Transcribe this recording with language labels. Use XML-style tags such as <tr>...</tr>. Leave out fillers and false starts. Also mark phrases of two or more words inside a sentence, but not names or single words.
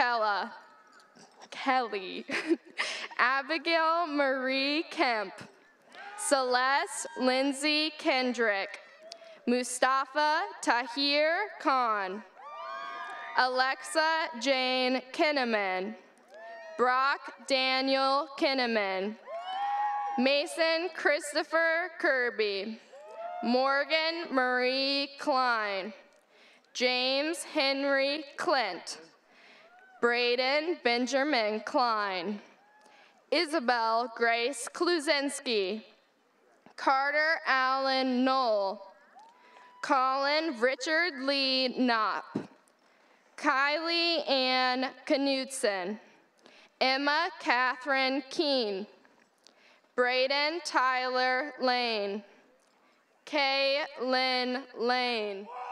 <en>Kelly, Abigail Marie Kemp, Celeste Lindsay Kendrick, Mustafa Tahir Khan, Alexa Jane Kinnaman, Brock Daniel Kinnaman, Mason Christopher Kirby, Morgan Marie Klein, James Henry Clint, Braden Benjamin Klein, Isabel Grace Kluzinski, Carter Allen Knoll, Colin Richard Lee Knopp, Kylie Ann Knudsen, Emma Catherine Keene, Braden Tyler Lane, Kay Lynn Lane,</en>